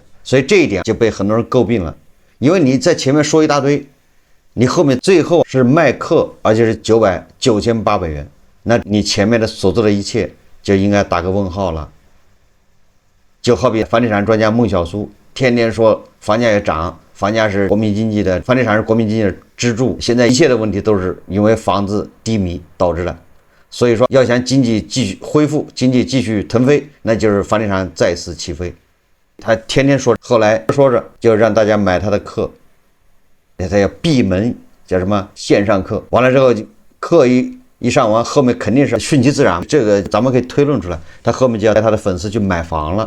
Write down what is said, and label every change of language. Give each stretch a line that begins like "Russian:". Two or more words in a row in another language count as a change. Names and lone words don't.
Chinese: 所以這一點就被很多人詬病了，因為你在前面說一大堆，你後面最後是賣課，而且是9800元，那你前面的所做的一切就應該打個問號了。就好比房地產專家孟小苏天天說房價要漲，房價是国民經濟的，房地產是国民經濟的支柱，現在一切的問題都是因為房子低迷導致的。所以說要想經濟繼續恢復，經濟繼續騰飞，那就是房地產再次起飞。他天天說，後來說着就讓大家買他的課，他要闭门叫什麼線上課，完了之后課一上完，后面肯定是順其自然，這個咱們可以推論出來，他後面就要帶他的粉絲去買房了。